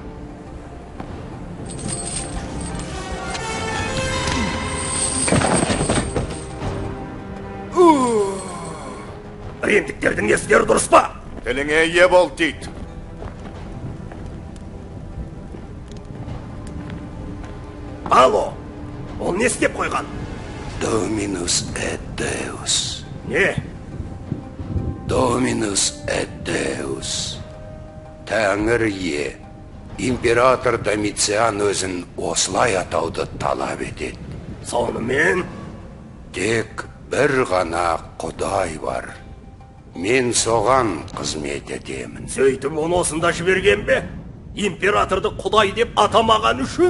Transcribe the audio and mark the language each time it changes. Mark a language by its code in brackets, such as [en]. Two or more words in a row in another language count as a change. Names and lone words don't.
[kk] Римдіктердің естері дұрыс па? Тіліңе ие бол дейді. Алло, ол не істеп қойған? [la] Dominus et Deus. [kk] Не? [la] Dominus et Deus. [kk] Тәңір ие. Император Домициан өзін осылай атауды талап етеді. Сонымен? Тек бір ғана Құдай бар. Мен соған қызмет етемін. Сөйтіп оны осында жіберген бе? Императорды Құдай деп атамаған үшін?